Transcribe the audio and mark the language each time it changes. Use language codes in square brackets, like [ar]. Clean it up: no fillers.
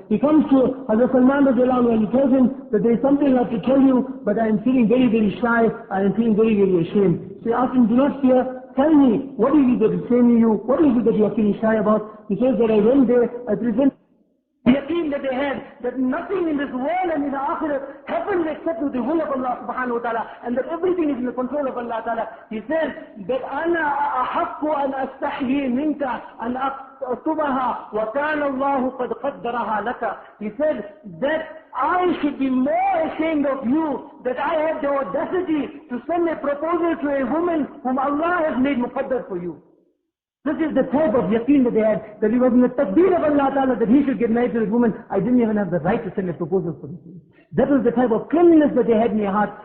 [en] He comes to Hazrat Salman radiallahu anhu and he tells him that there is something I have to tell you, but I am feeling very, very shy, I am feeling very, very ashamed. So he asks him, do not fear. Tell me, what is it that is saying to you? What is it that you are feeling shy about? He says that I went there, I present the yaqeen that they had, that nothing in this world and in the akhirah happens except with the will of Allah subhanahu wa ta'ala, and that everything is in the control of Allah ta'ala. He says that [ar] أَنَا أَحَقُّ أَنْ أَسْتَحْيِي مِنْكَ أَنْ أَكْتُبَهَا وَكَانَ اللَّهُ قَدْ قَدَّرَهَا لَكَ. [en] He said that I should be more ashamed of you that I have the audacity to send a proposal to a woman whom Allah has made muqaddar for you. This is the type of yaqeen that they had, that it was in the taqdeer of Allah Ta'ala that he should get married to this woman. I didn't even have the right to send a proposal for this woman. That was the type of cleanliness that they had in their heart.